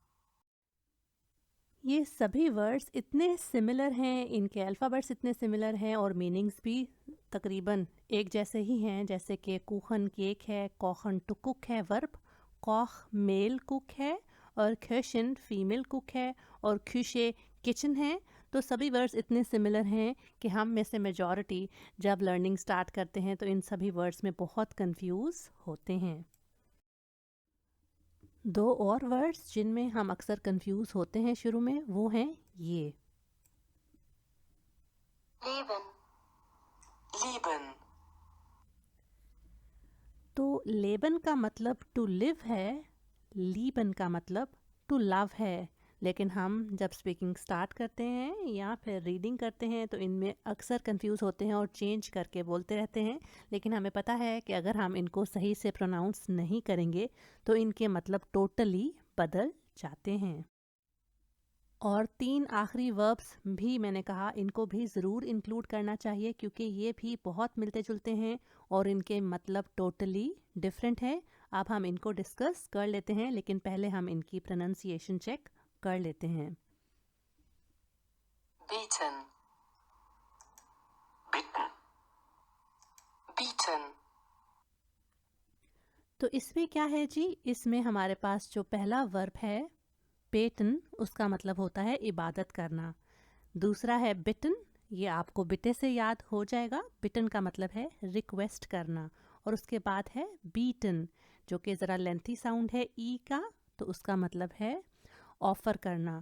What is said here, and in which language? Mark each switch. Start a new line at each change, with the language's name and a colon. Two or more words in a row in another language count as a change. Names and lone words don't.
Hindi: ये सभी वर्ड्स इतने सिमिलर हैं, इनके अल्फ़ाबेट्स इतने सिमिलर हैं और मीनिंग्स भी तकरीबन एक जैसे ही हैं, जैसे कि कुखन केक है, कॉखन
English: to cook
Hindi: है वर्ब, कॉख
English: male cook
Hindi: है और खशन
English: female cook
Hindi: है और खुशे किचन है। तो सभी वर्ड्स इतने सिमिलर हैं कि हम में से मेजॉरिटी जब
English: learning start
Hindi: करते हैं तो इन सभी वर्ड्स में बहुत कंफ्यूज होते हैं। दो और वर्ड्स जिनमें हम अक्सर कंफ्यूज होते हैं शुरू में वो हैं ये।
German: leben, lieben,
Hindi: तो लेबन का मतलब
English: to live
Hindi: है, लीबन का मतलब
English: to love
Hindi: है, लेकिन हम जब
English: speaking start
Hindi: करते हैं या फिर रीडिंग करते हैं तो इनमें अक्सर कंफ्यूज होते हैं और चेंज करके बोलते रहते हैं। लेकिन हमें पता है कि अगर हम इनको सही से प्रोनाउंस नहीं करेंगे तो इनके मतलब टोटली बदल जाते हैं। और तीन आखिरी वर्ब्स भी मैंने कहा इनको भी ज़रूर इंक्लूड करना चाहिए क्योंकि ये भी बहुत मिलते जुलते हैं और इनके मतलब
English: totally different
Hindi: है। अब हम इनको डिस्कस कर लेते हैं, लेकिन पहले हम इनकी
English: pronunciation check
Hindi: कर लेते हैं।
German: beten, bitten, bieten,
Hindi: तो इसमें क्या है जी, इसमें हमारे पास जो पहला वर्ब है बेटन, उसका मतलब होता है इबादत करना। दूसरा है बिटन, ये आपको बिटे से याद हो जाएगा, बिटन का मतलब है रिक्वेस्ट करना। और उसके बाद है बीटन जो कि ज़रा
English: lengthy sound
Hindi: है ई का, तो उसका मतलब है ऑफ़र करना।